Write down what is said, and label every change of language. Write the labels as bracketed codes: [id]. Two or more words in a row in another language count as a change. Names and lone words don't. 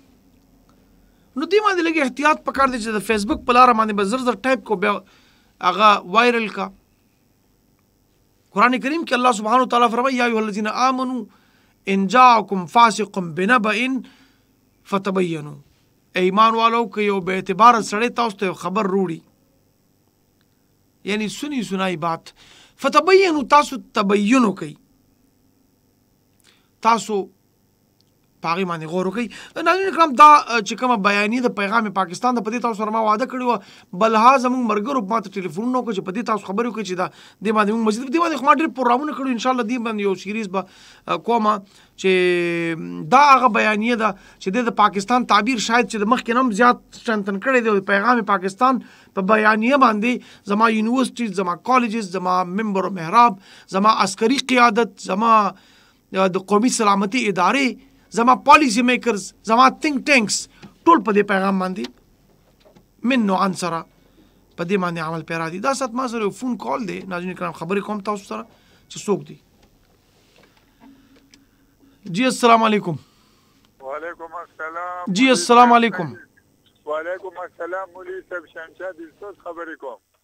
[ps] نو دې باندې لږ احتیاط پکار دی چې د فیسبوک په لاره باندې به زر زر ټایپ کو بیا هغه وایرل کا. قرآن کریم کې الله سبحانه وتعالی فرمایي [ar] یا ایها الذین آمنوا ان جاءکم فاسق بنبأ فتبینوا، [ps] ایمان والو که یو به اعتبار سړی تاسو ته خبر روړي، یعنی [ur] سنی سنائی بات، [ps] فتبینوا تاسو تبینو کوي، تاسو پاغي باندې غور وکړئ. ناظرین کرام دا چې کومه بیانیه د پیغام پاکستان د پدې تاسو سره ما وعده کړی و، بلها زموږ مرګرو ما ته ټلیفونونه وکړو چې پدې تاسو خبرې وکړئ چې دا دې باندې موږ مسجد دې باندې خو ما ډېر پروګرامونه کړو، [ar] ان شاء الله [ps] دې باندې یو سیریز به کومه چې دا هغه بیانیه ده چې د پاکستان تعبیر شاید چې د مخکې هم زیات strengthen کړی دی پیغام پاکستان په بیانیه باندې زما یونیورسټیز، زما کالجز، زما منبر و محراب، زما عسکري قیادت، زما د قومي سلامتی ادارې، زما [en] policy makers, [ps] زما [en] think tanks [ps] ټول په دې پیغام باندې من نوعا سره په دې باندې عمل پیرا دي. دا سات ما سره فون کال دی، ناظرین کرام خبرې کوم تاسو سره چې څوک دی. [ar] جی السلام علیکم. وعلیکم السلام. جی السلام علیکم. وعلیکم السلام. [ps] مولوی صاحب شمشاد دلسوز خبرې کوم.